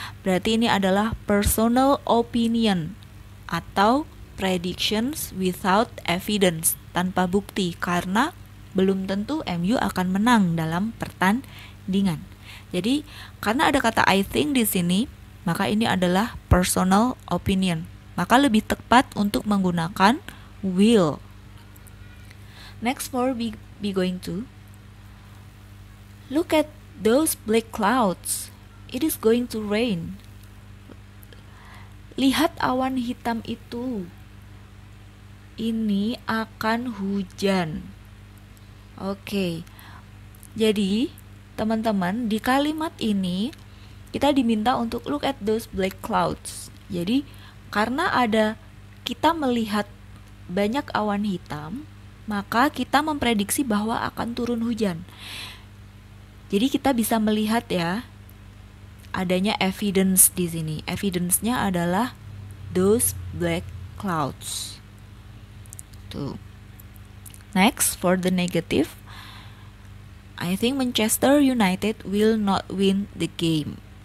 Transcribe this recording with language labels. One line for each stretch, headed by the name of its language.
Indonesian: Berarti ini adalah
English: personal opinion
Indonesian: atau
English: predictions without evidence,
Indonesian: tanpa bukti, karena belum tentu MU akan menang dalam pertandingan. Jadi, karena ada kata I think di sini, maka ini adalah
English: personal opinion.
Indonesian: Maka lebih tepat untuk menggunakan will.
English: Next, for be going to. Look at those black clouds. It is going to rain.
Indonesian: Lihat awan hitam itu. Ini akan hujan. Oke. Jadi, teman-teman, di kalimat ini kita diminta untuk
English: look at those black clouds.
Indonesian: Jadi, karena kita melihat banyak awan hitam, maka kita memprediksi bahwa akan turun hujan. Jadi kita bisa melihat ya, adanya evidence di sini. Evidence-nya adalah those black clouds. Tuh.
English: Next, for the negative, I think Manchester United will not win the game.